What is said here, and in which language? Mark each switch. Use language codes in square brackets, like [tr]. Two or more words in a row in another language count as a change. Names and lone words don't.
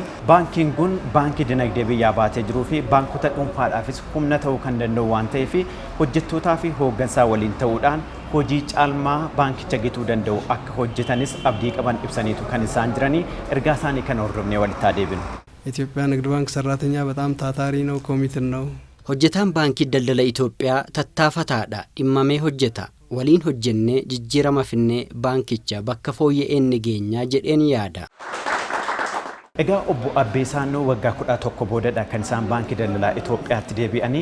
[om] Baankiin kun baankii dinagdee biyyaa baatee jiruu fi baankota dhuunfaadhaafis humna ta'uu kan danda'u waan ta'eef hojjettootaa fi hooggansaa waliin ta'uudhaan hojii caalmaa baankicha gituu danda'u akka hojjetanis abdii qaban ibsaniitu kan isaan jiranii. Ergaa isaanii kan hordofnee walitti deebinu. [am] ኢትዮጵያ ንግድ ባንክ ሰራተኛ በጣም ታታሪ ነው፣ ኮሚትድ ነው። [om] hojjetaan baankii daldala Itoophiyaa tattaafataadha, dhimmamee hojjeta. Waliin hojjennee jijjiirama finnee baankicha bakka fooyya'een geenyaa jedheen yaada. Egaa obbo Abbee Saannoo waggaa 11 boodadha kan isaan Baankii Daldalaa Itoophiyaatti deebi'anii.